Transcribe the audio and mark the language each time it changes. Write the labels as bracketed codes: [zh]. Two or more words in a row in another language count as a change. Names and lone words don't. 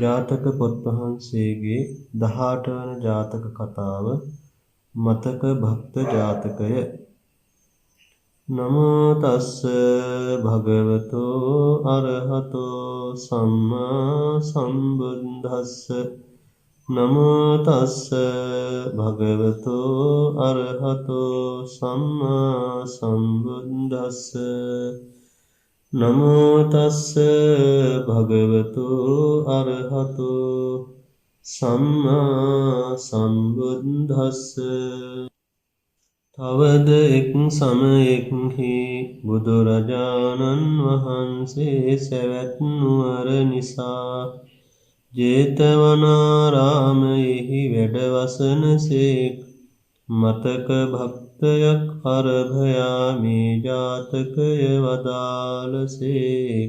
[si] ජාතක පොත් වහන්සේගේ 18 වන ජාතක කතාව මතක භක්ත ජාතකය. [pi] නමෝ තස්ස භගවතෝ අරහතෝ සම්මා සම්බුද්දස්ස. නමෝ තස්ස භගවතෝ අරහතෝ සම්මා සම්බුද්දස්ස. නමෝ තස්ස භගවතෝ අරහතෝ සම්මා සම්බුද්දස්ස. [si] තවද එක් සමයෙක්හි බුදුරජාණන් වහන්සේ සැවැත් නුවර නිසා ජේතවනාරාමයෙහි වැඩවසනසේක්. මතක භක්තයක් අරභයා මේ ජාතකය වදාළසේක.